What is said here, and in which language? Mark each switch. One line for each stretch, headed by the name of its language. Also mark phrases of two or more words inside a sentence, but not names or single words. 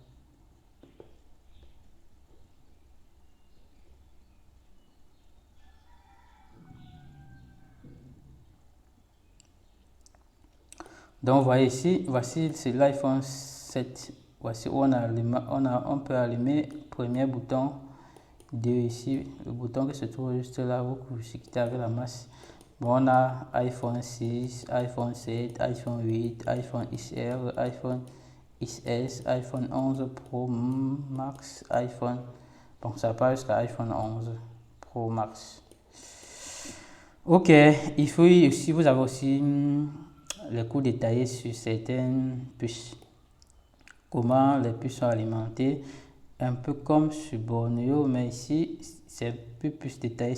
French: Donc vous voyez ici, voici c'est l'iPhone 7. Voici où on peut allumer premier bouton de ici, le bouton qui se trouve juste là, vous cliquez avec la masse. Bon, on a iPhone 6, iPhone 7, iPhone 8, iPhone XR, iPhone XS, iPhone 11 Pro Max, iPhone. Bon, ça part jusqu'à iPhone 11 Pro Max. Ok, il faut aussi, vous avez aussi les coûts détaillés sur certaines puces. Comment les puces sont alimentées, un peu comme sur Bornéo, mais ici c'est un peu plus détaillé.